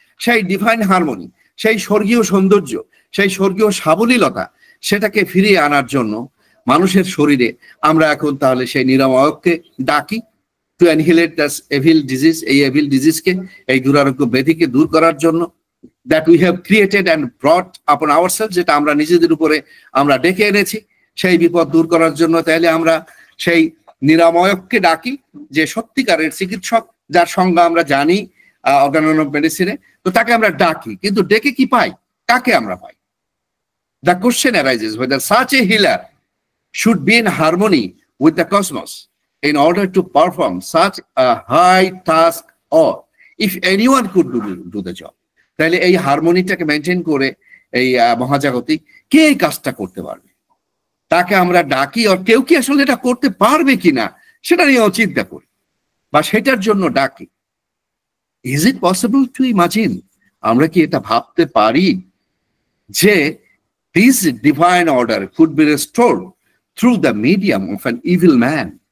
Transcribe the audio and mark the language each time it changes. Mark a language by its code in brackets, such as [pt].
[bn] সেই divine harmony, সেই স্বর্গীয় সৌন্দর্য, সেই স্বর্গীয় সাবলীলতা, সেটাকে ফিরিয়ে আনার জন্য মানুষের শরীরে আমরা এখন তাহলে সেই নিরাময়ককে ডাকি [en] to annihilate this evil disease, [bn] এই এভিল ডিজিজকে, এই দুরারোগ্য ব্যাধিকে দূর করার জন্য, [en] that we have created and brought upon ourself, [bn] যেটা আমরা নিজেদের উপরে আমরা ডেকে এনেছি সেই বিপদ দূর করার জন্য। তাহলে আমরা সেই নিরাময়ককে ডাকি, যে সত্যিকারের চিকিৎসক, যার সংজ্ঞা আমরা জানি অর্গানন অফ মেডিসিনে, তো তাকে আমরা ডাকি। কিন্তু ডেকে কি পাই, কাকে আমরা পাই? [en] The question arises whether such a healer should be in harmony with the cosmos in order to perform such a high task, or if anyone could do the job. [bn] তাহলে এই হারমোনিটাকে মেনটেন করে এই মহাজাগতিক কে এই কাজটা করতে পারবে, তাকে আমরা ডাকি। আর কেউ কি আসলে এটা করতে পারবে কিনা সেটা নিয়েও চিন্তা করি বা সেটার জন্য ডাকি। [en] is it possible to imagine, [bn] আমরা কি এটা ভাবতে পারি যে [en] This divine order could be restored through the medium of an evil man?